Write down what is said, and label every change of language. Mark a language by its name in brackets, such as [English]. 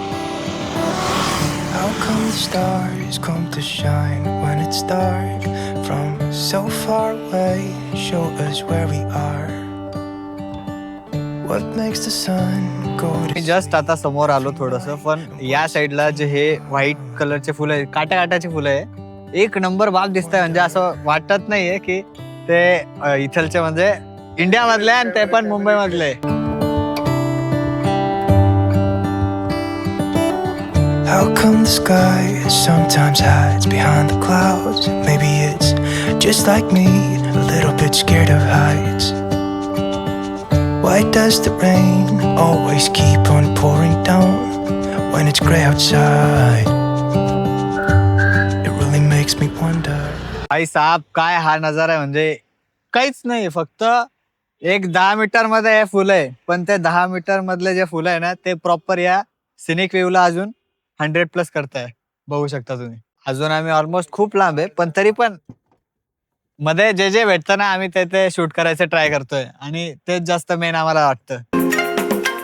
[English] the stars come to shine when it's dark? From so far away, show us where we are. What makes the sun go मी to [Marathi] just आता समोर आलो थोडस, पण या साईडला जे हे व्हाईट कलरचे फुलं आहे, काट्या काट्याची फुलं आहे, एक नंबर बाग दिसतंय. म्हणजे असं वाटत नाहीये की ते इथलचे म्हणजे इंडिया मधले आणि ते पण मुंबई मधले. [English] How come the sky sometimes hides behind the clouds? Maybe it's just like me, a little bit scared of heights. Why does the rain always keep on pouring down when it's gray outside? It really makes me wonder. [Marathi] भाई साहब, काय हा नजारा आहे. म्हणजे काहीच नाही, फक्त एक 10 मीटर मध्ये हे फुलं आहे, पण ते 10 मीटर मधले जे फुलं आहे ना, ते प्रॉपर या सिनिक व्ह्यूला अजून 100+ करताय. बघू शकता तुम्ही. अजून आम्ही ऑलमोस्ट खूप लांब आहे, पण तरी पण मध्ये जे जे भेटतं ना, आम्ही ते शूट करायचं ट्राय करतोय आणि तेच जास्त मेन आम्हाला वाटतं.